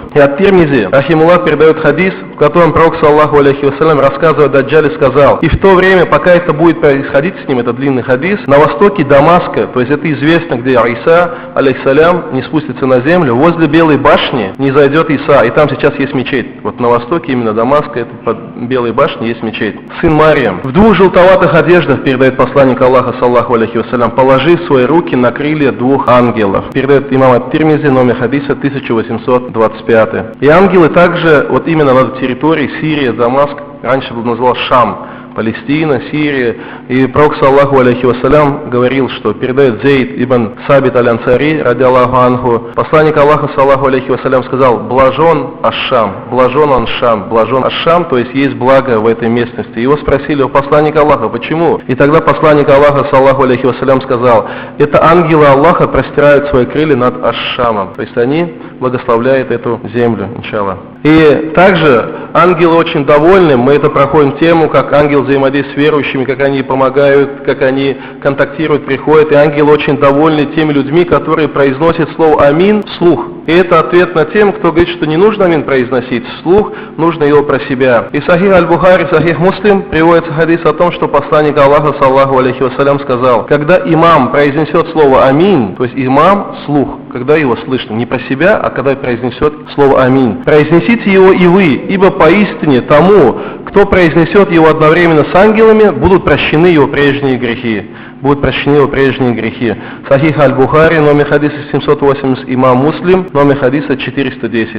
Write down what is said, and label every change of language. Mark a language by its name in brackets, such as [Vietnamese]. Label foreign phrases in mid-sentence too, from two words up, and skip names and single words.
[Russian] И от Тирмизи, рахимуллах, передает хадис, в котором пророк, [Arabic] صلى الله عليه وسلم, [Russian] рассказывая о Даджале, сказал, и в то время, пока это будет происходить с ним, это длинный хадис, на востоке Дамаска, то есть это известно, где Иса, алейхиссалям, не спустится на землю, возле Белой башни не зайдет Иса, и там сейчас есть мечеть. Вот на востоке именно Дамаска, это под Белой башней есть мечеть. Сын Марьям, в 2 желтоватых одеждах, передает посланник Аллаха, [Arabic] صلى الله عليه وسلم, [Russian] положи свои руки на крылья 2 ангелов. Передает имам ат-Тирмизи, номер хадиса 1825. И ангелы также, вот именно на территории Сирия, Дамаск, раньше был назывался Шам, Палестина, Сирия. И пророк, [Arabic] صلى الله عليه وسلم, [Russian] говорил, что передает Зейд ибн Сабит аль-Ансари, [Arabic] رضي الله عنه, [Russian] посланник Аллаха, [Arabic] صلى الله عليه وسلم, [Russian] сказал, блажен Аш-Шам, блажен Ан-Шам, блажен Аш-Шам, то есть есть благо в этой местности. Его спросили у посланника Аллаха, почему? И тогда посланник Аллаха, [Arabic] صلى الله عليه وسلم, [Russian] сказал, это ангелы Аллаха простирают свои крылья над Аш-Шамом, то есть они благословляют эту землю, иншаллах. И также ангелы очень довольны, мы это проходим тему, как ангел взаимодействует с верующими, как они помогают, как они контактируют, приходят, и ангелы очень довольны теми людьми, которые произносят слово «Амин» вслух. И это ответ на тем, кто говорит, что не нужно «Амин» произносить вслух, нужно его про себя. И Сахих Аль-Бухари, Сахих Муслим приводится хадис о том, что посланник Аллаха, [Arabic] صلى الله عليه وسلم, [Russian] сказал, когда имам произнесет слово «Амин», то есть имам вслух, когда его слышно, не про себя, а когда произнесет слово «Аминь». Произнесите его и вы, ибо поистине тому, кто произнесет его одновременно с ангелами, будут прощены его прежние грехи. Будут прощены его прежние грехи. Сахих аль-Бухари, номер хадиса 780, имам Муслим, номер хадиса 410.